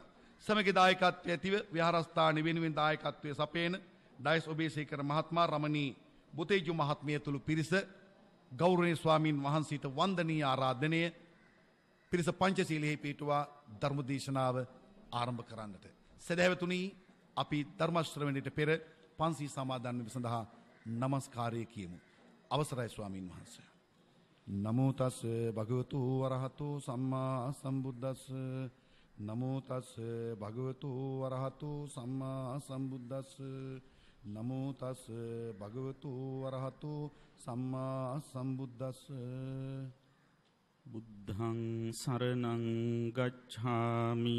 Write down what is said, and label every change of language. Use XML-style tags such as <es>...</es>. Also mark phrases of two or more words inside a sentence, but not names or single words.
<si>සමග දායකත්වය ඇතිව විහාරස්ථාන වෙනුවෙන් දායකත්වය සපයන ඩයස් ඔබේසේකර මහත්මයා රමණී බුතේජු මහත්මිය ඇතුළු පිරිස ගෞරවනීය ස්වාමීන් වහන්සේට වන්දනීය ආරාධනය පිරිස පංචශීලයේ පිටුවා ධර්ම දේශනාව ආරම්භ කරන්නට. සදහැවතුනි අපි ධර්ම ශ්‍රවණයට පෙර පන්සී සමාදන් වීම සඳහා নমස්කාරය කියමු. අවසරයි ස්වාමීන් වහන්සේ.</si> <pi>නමෝ තස් භගවතු වරහතු සම්මා සම්බුද්දස්ස නමෝ තස් භගවතු වරහතු සම්මා සම්බුද්දස්ස නමෝ තස් භගවතු වරහතු සම්මා සම්බුද්දස්ස. බුද්ධං සරණං ගච්ඡාමි</pi>